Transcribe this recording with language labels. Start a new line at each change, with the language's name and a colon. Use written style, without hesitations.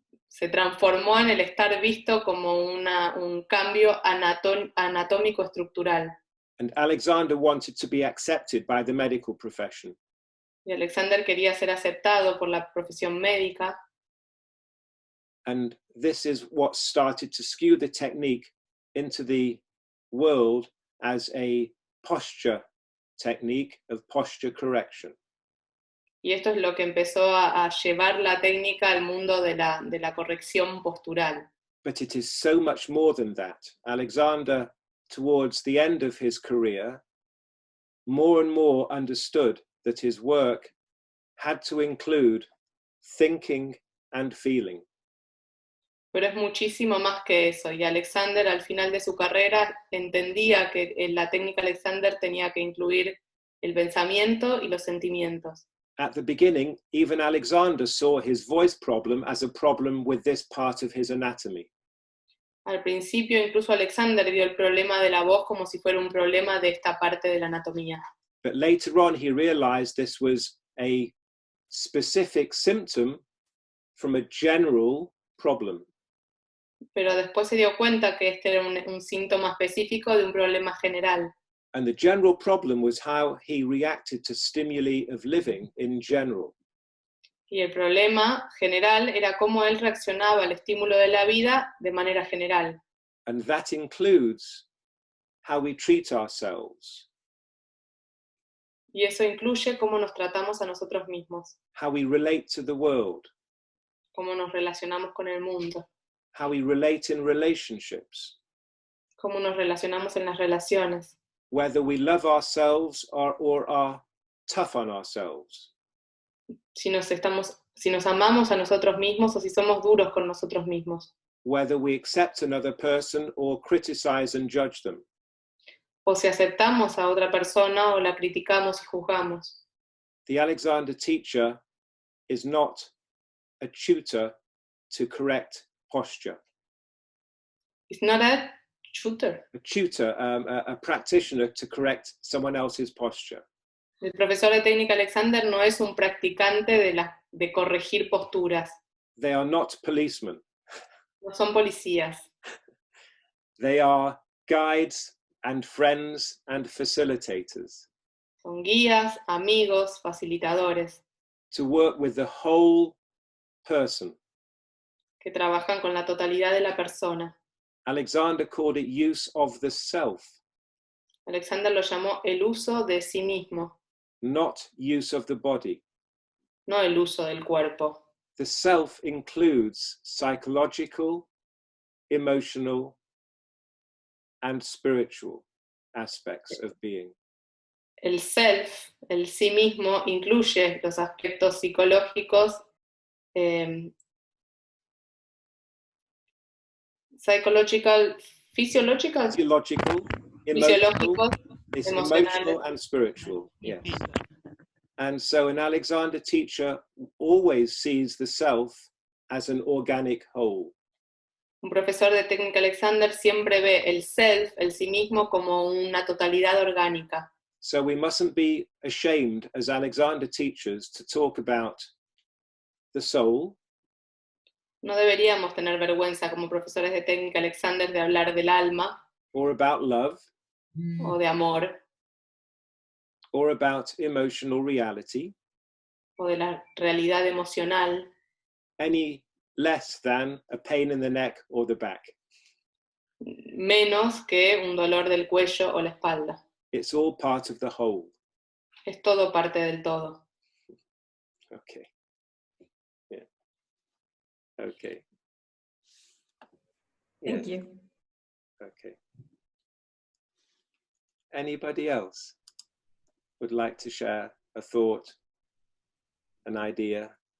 Spanish: se transformó en el estar visto como un cambio anatómico estructural.
English: And Alexander wanted to be accepted by the medical profession.
Spanish: Y Alexander quería ser aceptado por la profesión médica.
English: And this is what started to skew the technique into the world as a posture technique of posture correction.
Spanish: Y esto es lo que empezó a llevar la técnica al mundo de la corrección postural.
English: But it is so much more than that. Alexander, towards the end of his career, more and more understood that his work had to include thinking and feeling.
Spanish: Pero es muchísimo más que eso, y Alexander al final de su carrera entendía que la técnica Alexander tenía que incluir el pensamiento y los sentimientos.
English: At the beginning, even Alexander saw his voice problem as a problem with this part of his anatomy.
Spanish: Al principio incluso Alexander vio el problema de la voz como si fuera un problema de esta parte de la anatomía.
English: But later on, he realized this was a specific symptom from a general problem.
Spanish: Pero después se dio cuenta que este era un síntoma específico de un problema general.
English: And the general problem was how he reacted to stimuli of living in general.
Spanish: Y el problema general era cómo él reaccionaba al estímulo de la vida de manera general.
English: And that includes how we treat ourselves,
Spanish: Y eso incluye cómo nos tratamos a nosotros mismos,
English: how we relate to the world,
Spanish: cómo nos relacionamos con el mundo,
English: how we relate in relationships,
Spanish: cómo nos relacionamos en las relaciones,
English: whether we love ourselves or are tough on ourselves.
Spanish: si nos amamos a nosotros mismos o si somos duros con nosotros mismos,
English: Whether we accept another person or criticize and judge them.
Spanish: o si aceptamos a otra persona o la criticamos y juzgamos.
English: The Alexander teacher is not a tutor to correct posture. It's not a shooter. A tutor, a practitioner to correct someone else's posture.
Spanish: El profesor de técnica Alexander no es un practicante de corregir posturas.
English: They are not policemen.
Spanish: No son policías.
English: They are guides and friends and facilitators
Spanish: Son guías, amigos, facilitadores,
English: to work with the whole person
Spanish: que trabajan con la totalidad de la persona,
English: Alexander called it use of the self,
Spanish: Alexander lo llamó el uso de sí mismo,
English: not use of the body.
Spanish: no el uso del cuerpo.
English: The self includes psychological, emotional, and spiritual aspects of being.
Spanish: El self, el sí mismo, incluye los aspectos psicológicos,
English: physiological, Physiological,
Spanish: fisiológicos,
English: emotional and spiritual, yes. And so an Alexander teacher always sees the self as an organic whole.
Spanish: Un profesor de técnica Alexander siempre ve el self, el sí mismo, como una totalidad orgánica.
English: So we mustn't be ashamed as Alexander teachers to talk about the soul.
Spanish: No deberíamos tener vergüenza como profesores de técnica Alexander de hablar del alma,
English: Or about love,
Spanish: o de amor,
English: or about emotional reality,
Spanish: o de la realidad emocional,
English: any less than a pain in the neck or the back.
Spanish: menos que un dolor del cuello o la espalda.
English: It's all part of the whole.
Spanish: Es todo parte del todo.
English: Okay. Yeah. Okay. Thank Yeah. you. Okay. Anybody else would like to share a thought, an idea?